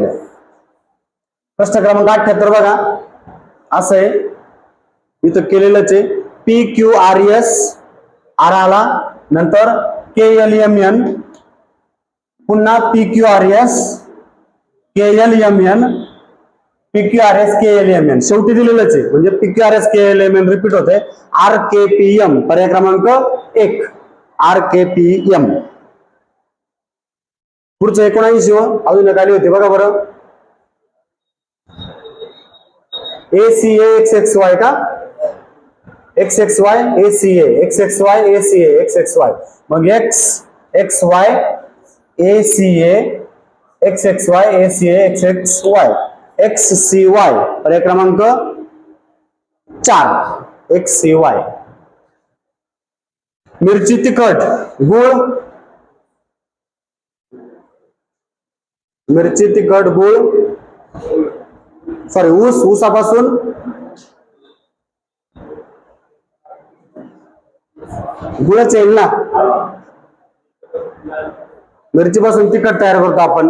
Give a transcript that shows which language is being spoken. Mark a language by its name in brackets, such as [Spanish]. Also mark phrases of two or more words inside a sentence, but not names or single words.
[Marathi] प्रश्न क्रमांक 78 बघा असं आहे इथं केलेलंच आहे PQRS आर आला नंतर KLMN पुन्हा PQRS KLMN PQRS KLMN शेवटी दिलेलंच आहे म्हणजे PQRS KLMN रिपीट होते RKPM पर्याय क्रमांक 1 RKPM. पुढचं 79 अजून एक आली होती बघा बरं ACA XXY का XXY ACA XXY ACA XXY मग XXY ACA XXY ACA XXY XCY पर्याय क्रमांक 4 XCY. मिरची तिखट गुळ मिरची तिखट गुळ सॉरी ऊसापासून गुळच येईल ना मिरची पासून तिखट तयार करतो आपण.